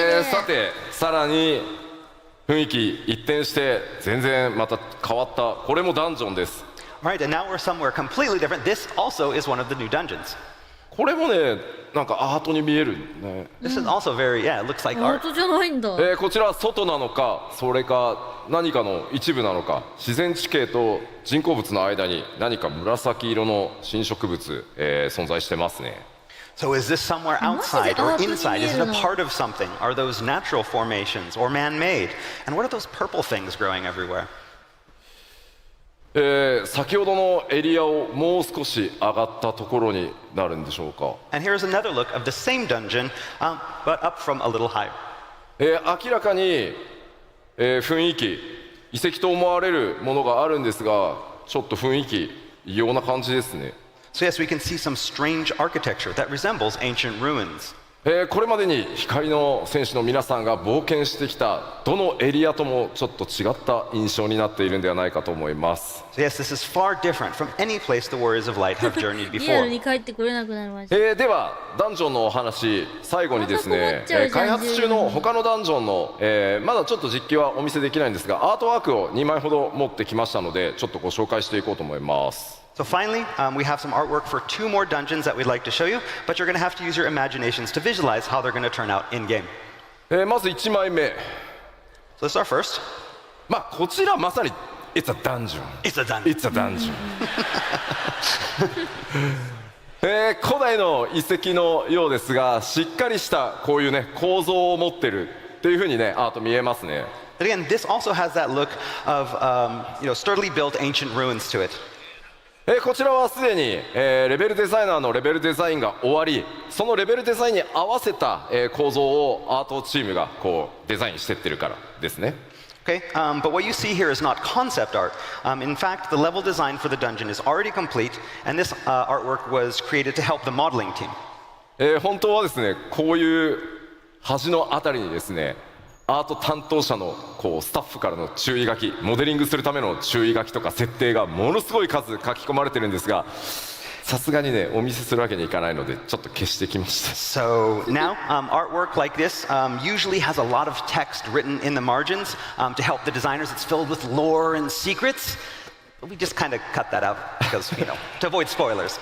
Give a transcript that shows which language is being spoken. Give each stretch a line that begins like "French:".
Japanese: さてさらに雰囲気一転して全然また変わった、これもダンジョンです。
English: Right, and now we're somewhere completely different. This also is one of the new dungeons.
Japanese: これもねなんかアートに見えるね。
English: This is also very, yeah, it looks like
Japanese: アー
English: art.
Japanese: トじゃないんだ。こちら外なのかそれか何かの一部なのか、自然地形と人工物の間に何か紫色の新植物、存在してますね。
English: So is this somewhere outside or inside? Is it a part of something? Are those natural formations or man-made? And what are those purple things growing everywhere?
Japanese: 先ほどのエリアをもう少し上がったところになるんでしょうか。
English: And here's another look of the same dungeon, but up from a little higher.
Japanese: 明らかに、雰囲気遺跡と思われるものがあるんですが、ちょっと雰囲気異様な感じですね。
English: So yes, we can see some strange architecture that resembles ancient ruins.
Japanese: これまでに光の戦士の皆さんが冒険してきたどのエリアともちょっと違った印象になっているんではないかと思います。
English: So yes, this is far different from any place the warriors of light have journeyed
Japanese: リアル
English: before.
Japanese: に帰ってこれなくなりました。ではダンジョンのお話、最後にですね、また困っちゃうじゃん開発中の他のダンジョンの、まだちょっと実機はお見せできないんですが、アートワークを2枚ほど持ってきましたので、ちょっとご紹介していこうと思います。
English: So finally, we have some artwork for 2 more dungeons that we'd like to show you, but you're going to have to use your imaginations to visualize how they're going to turn out in-game.
Japanese: まず1枚目、
English: So this is our first.
Japanese: まあこちらまさに
English: It's a dungeon. It's a dungeon. It's a dungeon.
Japanese: 古代の遺跡のようですが、しっかりしたこういうね構造を持ってるっていう風にねアート見えますね。
English: But again, this also has that look of sturdily built ancient ruins to it.
Japanese: こちらはすでに、レベルデザイナーのレベルデザインが終わり、そのレベルデザインに合わせた、構造をアートチームがこうデザインしてってるからですね。
English: Okay, but what you see here is not concept art. In fact, the level design for the dungeon is already complete, and this artwork was created to help the modeling team.
Japanese: 本当はですね、こういう端のあたりにですね、アート担当者のこうスタッフからの注意書き、モデリングするための注意書きとか設定がものすごい数書き込まれてるんですが、さすがにねお見せするわけにいかないのでちょっと消してきました。
English: So now, artwork like this usually has a lot of text written in the margins to help the designers. It's filled with lore and secrets. But we just kind of cut that out because, to avoid spoilers.